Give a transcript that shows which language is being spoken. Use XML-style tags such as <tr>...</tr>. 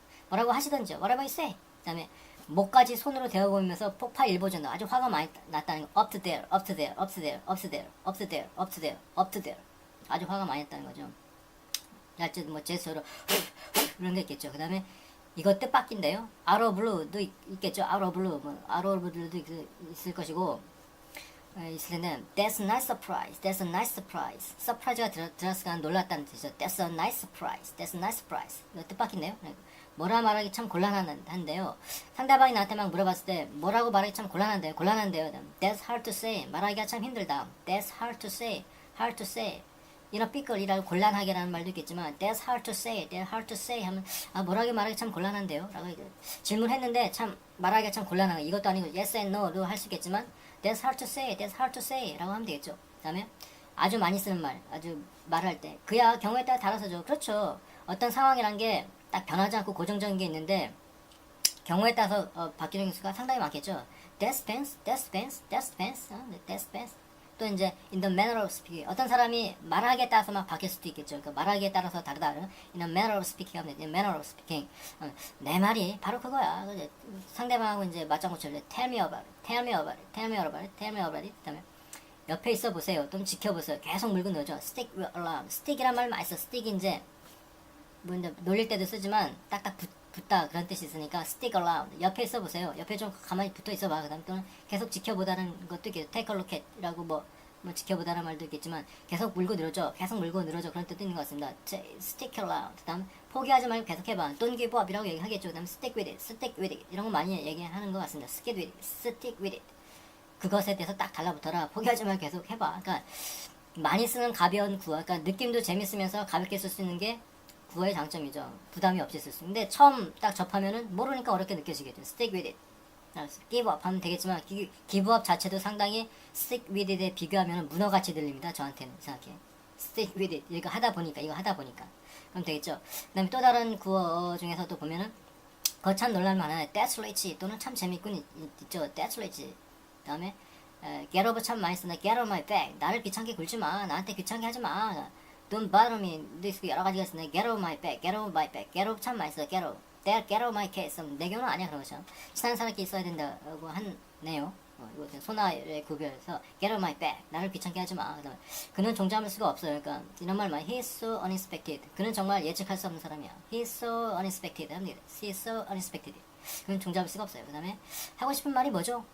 <ko>뭐라고 하시던지</ko> <en>whatever you say.</en> <ko>그다음에 목까지 손으로 대어보면서 폭발 일보전 아주 화가 많이 났다는 거.</ko> <en>up to there, up to there, up to there, up to there, up to there, up to there, up to there.</en> <ko>아주 화가 많이 났다는 거죠. 날짜 뭐 제스처로 이런 게 있겠죠. 그다음에 이거 뜻밖인데요.</ko> <en>out of blue도 있겠죠. out of blue, 뭐 out of blue도</en> <ko>있을 것이고 있을 텐데</ko> <en>that's a nice surprise, that's a nice surprise.</en> <ko>surprise가 들었으니까 놀랐다는 뜻이죠.</ko> <en>that's a nice surprise, that's a nice surprise.</en> <ko>이거 뜻밖인데요. 뭐라 말하기 참 곤란한데요. 상대방이 나한테 막 물어봤을 때 뭐라고 말하기 참 곤란한데요.</ko> <en>That's hard to say.</en> <ko>말하기가 참 힘들다.</ko> <en>That's hard to say. hard to say.</en> <ko>이런 삐끌이라고 곤란하게라는 말도 있겠지만</ko> <en>That's hard to say. That's hard to say</en> <ko>하면 뭐라고 말하기 참 곤란한데요. 라고 질문했는데 참 말하기가 참 곤란하고 이것도 아니고 Yes and No도 할 수 있겠지만</ko> <en>That's hard to say. That's hard to say.</en> <ko>라고 하면 되겠죠. 그 다음에 아주 많이 쓰는 말. 아주 말할 때 그야 경우에 따라 달라서죠. 그렇죠. 어떤 상황이란 게 딱 변하지 않고 고정적인 게 있는데 경우에 따라서 바뀌는 수가 상당히 많겠죠.</ko> <en>That depends, that depends, that depends, that depends.</en> <ko>또 이제</ko> <en>in the manner of speaking.</en> <ko>어떤 사람이 말하기에 따라서 막 바뀔 수도 있겠죠. 그러니까 말하기에 따라서 다르다.</ko> <en>in the manner of speaking 하면 in the manner of speaking.</en> <ko>내 말이 바로 그거야. 상대방하고 이제 맞장구쳐서</ko> <en>tell me about it, tell me about it, tell me about it, tell me about it.</en> <ko>그다음에 옆에 있어 보세요. 좀 지켜보세요. 계속 물고 넣어줘.</ko> <en>stick around.</en> <ko>stick이란 말 많이 써. stick 이제 뭐 이제 놀릴 때도 쓰지만 딱딱 붙다 그런 뜻이 있으니까</ko> <en>stick around.</en> <ko>옆에 있어 보세요. 옆에 좀 가만히 붙어 있어 봐. 그다음 또는 계속 지켜보다는 것도 있겠죠. take a look at이라고 뭐 지켜보다는 말도 있겠지만 계속 물고 늘어져. 계속 물고 늘어져. 그런 뜻도 있는 것 같습니다.</ko> <en>stick around.</en> <ko>그다음 포기하지 말고 계속 해봐.</ko> <en>don't give up이라고</en> <ko>얘기하겠죠. 그다음</ko> <en>stick with it, stick with it</en> <ko>이런 거 많이 얘기하는 것 같습니다.</ko> <en>stick with it, stick with it.</en> <ko>그것에 대해서 딱 달라붙어라. 포기하지 말고 계속 해봐. 그러니까 많이 쓰는 가벼운 구어. 그러니까 느낌도 재밌으면서 가볍게 쓸 수 있는 게 구어의 장점이죠. 부담이 없이 쓸 수 있는. 근데 처음 딱 접하면은 모르니까 어렵게 느껴지겠죠.</ko> <en>stick with it.</en> <ko>give up 하면 되겠지만 give up 자체도 상당히 stick with it에 비교하면 문어같이 들립니다. 저한테는 이상하게.</ko> <en>stick with it.</en> <ko>이거 하다 보니까 그럼 되겠죠. 그 다음에 또 다른 구어 중에서도 보면은 그거 참 놀랄만한</ko> <en>that's rich</en> <ko>또는 참 재밌군 있죠.</ko> <en>that's rich.</en> <ko>그 다음에</ko> <en>get over</en> <ko>참 많이 쓴다.</ko> <en>get on my back.</en> <ko>나를 귀찮게 굴지 마. 나한테 귀찮게 하지 마.</ko> <en>Don't bother me.</en> <ko>여러 가지가 있는데</ko> <en>get over my back, get over my back, get over</en> <ko>참 많이 써.</ko> <en>get over, get over my case.</en> <ko>내 경우는 아니야 그런 거죠. 친한 사람끼리 써야 된다고 하네요. 이거 소나의 구별에서</ko> <en>get over my back.</en> <ko>나를 귀찮게 하지 마. 그다음에 그는 종잡을 수가 없어요. 그러니까 이런 말만</ko> <en>he's so unexpected.</en> <ko>그는 정말 예측할 수 없는 사람이야.</ko> <en>He's so unexpected.</en> <ko>합니다.</ko> <en>He's so unexpected.</en> <ko>그는 종잡을 수가 없어요. 그다음에 하고 싶은 말이 뭐죠?</ko>